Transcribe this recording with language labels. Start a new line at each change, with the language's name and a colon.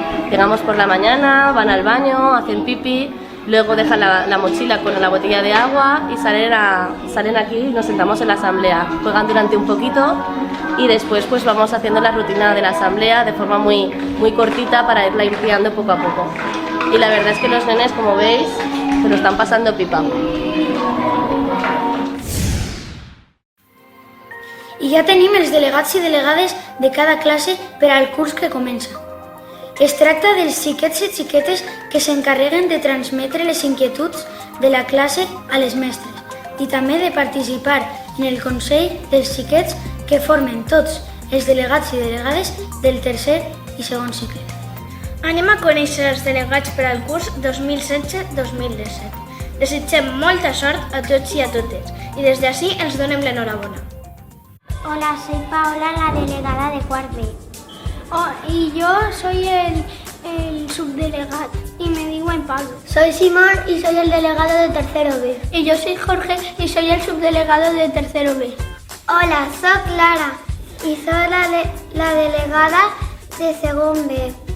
Spanish: Llegamos por la mañana, van al baño, hacen pipí, luego dejan la mochila con la botella de agua y salen aquí y nos sentamos en la asamblea. Juegan durante un poquito y después pues vamos haciendo la rutina de la asamblea de forma muy cortita para irla ampliando poco a poco. Y la verdad es que los nenes, como veis, se lo están pasando pipa.
Catalan: I ja tenim els delegats i delegades de cada classe per al curs que comença. Es tracta dels xiquets i xiquetes que s'encarreguen de transmetre les inquietuds de la classe a les mestres, i també de participar en el Consell dels Xiquets que formen tots els delegats i delegades del tercer i segon cicle. Anem a conèixer els delegats per al curs 2016-2017. Desitgem molta sort a tots i a totes i des d'ací els donem l'enhorabona.
Spanish: Hola, soy Paola, la delegada de cuart B. Y yo soy el subdelegado y me digo Pablo. Soy Simón y soy el delegado de tercero B. Y yo soy Jorge y soy el subdelegado de tercero B. Hola, soy Clara y soy la delegada de segon B.